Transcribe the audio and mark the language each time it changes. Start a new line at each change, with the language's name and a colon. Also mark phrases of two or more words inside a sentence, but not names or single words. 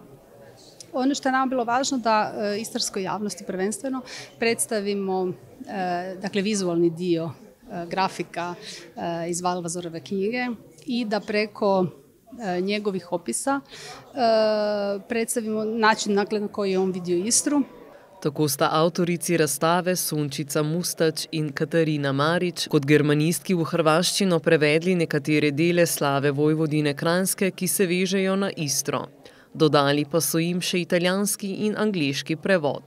Croatian: Ono što je nama bilo važno da istarskoj javnosti prvenstveno predstavimo dakle, vizualni dio grafika iz Valvazorove knjige i da preko njegovih opisa predstavimo način na koji je on vidio Istru.
Slovenian: Tako sta avtorici razstave Sončica Mustač in Katarina Marič kot germanistki v hrvaščino prevedli nekatere dele Slave Vojvodine Kranjske, ki se vežejo na Istro. Dodali pa so jim še italijanski in angleški prevod.